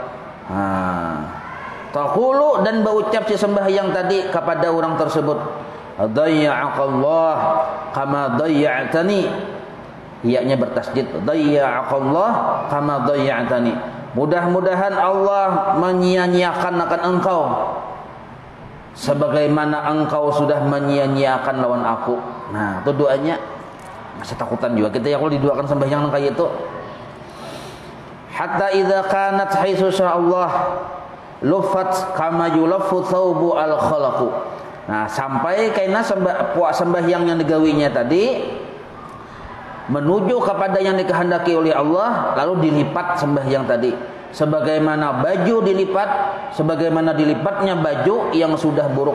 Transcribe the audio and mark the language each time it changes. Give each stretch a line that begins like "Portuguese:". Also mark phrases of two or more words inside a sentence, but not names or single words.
Indonesian: Taqulu, dan berucap si sembahyang tadi kepada orang tersebut,
Arabic: ضيعك الله كما ضيعتني.
Indonesian: Ianya bertasydid,
Arabic: ضيعك الله كما ضيعتني.
Indonesian: Mudah-mudahan Allah menyia-nyiakan akan engkau sebagaimana engkau sudah menyia-nyiakan lawan aku. Nah, itu doanya. Masih takutan juga kita ya kalau didoakan sembahyang kayak itu.
Arabic: حتى إذا كانت حيث الله لفت كما يلف ثوب الخلق.
Indonesian: Nah, sampai karena sembahyang yang digawinya tadi menuju kepada yang dikehendaki oleh Allah, lalu dilipat sembahyang tadi sebagaimana baju dilipat, sebagaimana dilipatnya baju yang sudah buruk.